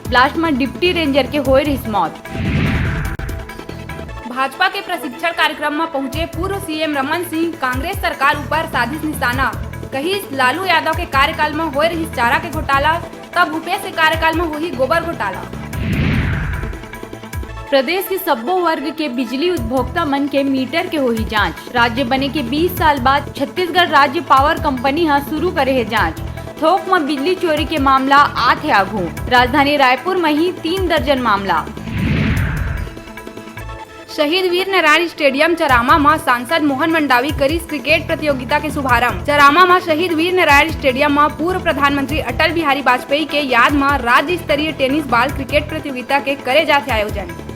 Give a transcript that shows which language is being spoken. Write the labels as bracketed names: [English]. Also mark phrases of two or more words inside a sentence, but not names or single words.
[Chhattisgarhi] ब्लास्ट में [English] deputy ranger [Chhattisgarhi] के हुए रही मौत। भाजपा के प्रशिक्षण कार्यक्रम में पहुंचे पूर्व सीएम रमन सिंह। कांग्रेस सरकार ऊपर साजिश निशाना। कहीं लालू यादव के कार्यकाल में हो रही चारा के घोटाला, तब भूपेश के कार्यकाल में हुई गोबर घोटाला। प्रदेश के सब्बो वर्ग के बिजली उपभोक्ता मन के मीटर के हुई जांच। राज्य बने के 20 साल बाद छत्तीसगढ़ राज्य पावर कंपनी हा शुरू करे है जांच। थोक में बिजली चोरी के मामला आथे आघू। राजधानी रायपुर में ही 3 दर्जन मामला। शहीद वीर नारायण स्टेडियम चरामा में सांसद मोहन मंडावी करी क्रिकेट प्रतियोगिता के शुभारंभ। चरामा में शहीद वीर नारायण स्टेडियम में पूर्व प्रधानमंत्री अटल बिहारी वाजपेयी के याद में राज्य स्तरीय [English] tennis ball [Chhattisgarhi] क्रिकेट प्रतियोगिता के करे जाते आयोजन।